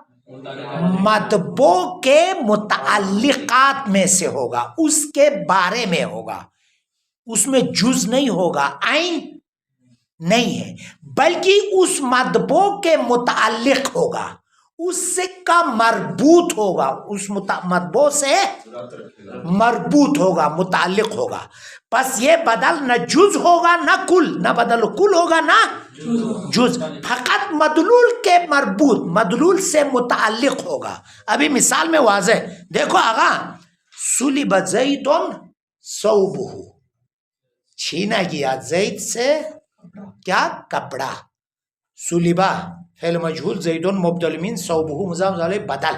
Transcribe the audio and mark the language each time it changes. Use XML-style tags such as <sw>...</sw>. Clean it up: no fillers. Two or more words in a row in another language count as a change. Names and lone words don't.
<ur>مطبوع کے متعلقات میں سے ہوگا، اس کے بارے میں ہوگا، اس میں جز نہیں ہوگا، عین نہیں ہے، بلکہ اس مطبوع کے متعلق ہوگا، اس سے کا مربوط ہوگا، اس مطبوع سے مربوط ہوگا، متعلق ہوگا. پس یہ بدل نہ جز ہوگا نہ کل، نہ بدل کل ہوگا نہ جز، فقط مدلول کے مربوط، مدلول سے متعلق ہوگا. ابھی مثال میں واضح دیکھو آغا،</ur> <ar>سلب زید ثوبہ،</ar> <ur>چھینا گیا زید سے کیا؟ کپڑا. سلبا فعل مجہول زید مبدل من ثوبہ مضاف الیہ بدل.</ur>